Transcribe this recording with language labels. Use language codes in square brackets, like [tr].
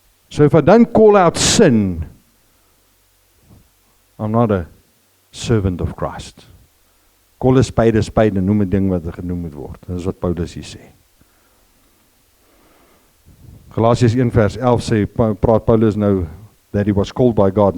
[en] So if I don't call out sin, I'm not a servant of Christ. Call a spade, [af] en noem 'n ding wat genoem moet word. Dit is wat Paulus hier sê. Galasiërs 1 vers 11 sê, praat Paulus nou, [en] that he was called by God.